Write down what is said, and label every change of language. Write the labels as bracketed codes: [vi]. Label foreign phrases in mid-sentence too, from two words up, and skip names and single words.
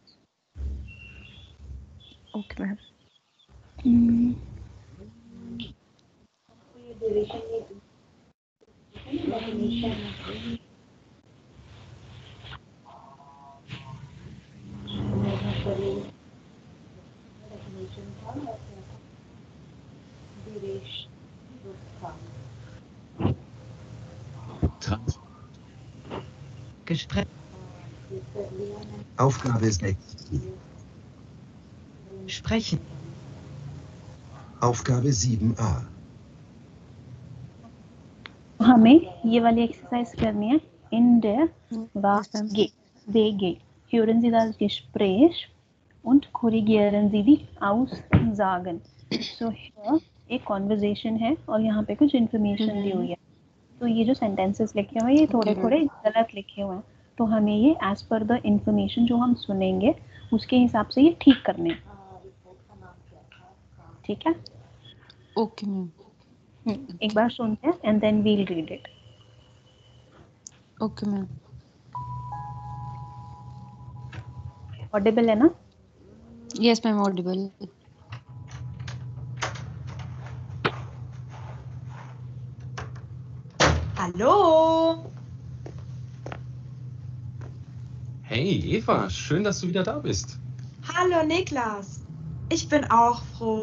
[en] okay ma'am. [hi] ये ड्यूरेशन ये [en] definition definition [hi] था ड्यूरेशन था [de] Gespräch. [hi] ये कर लिया मैंने [de] Aufgabe 6. Sprechen. Aufgabe 7a. [hi] हमें ये वाली एक्सरसाइज करनी है. [de] In der [en] yes ma'am. [de] Wege hören Sie das Gespräch und korrigieren Sie die Aussagen. [en] So here [hi] एक कॉन्वर्जेशन है और यहाँ पे कुछ इन्फॉर्मेशन दी हुई है. तो ये जो सेंटेंसेस लिखे हुए हैं ये थोड़े थोड़े गलत लिखे हुए हैं. तो हमें ये [en] as per the information [hi] जो हम सुनेंगे उसके हिसाब से ये ठीक करने हैं. ठीक है, [en] okay ma'am. [hi] एक बार सुनते हैं [en] and then we'll read it. okay ma'am. [hi] ऑडिबल है ना? [en] yes ma'am audible. [de] Hallo! Hey Eva, schön, dass du wieder da bist. Hallo Niklas! Ich bin auch froh.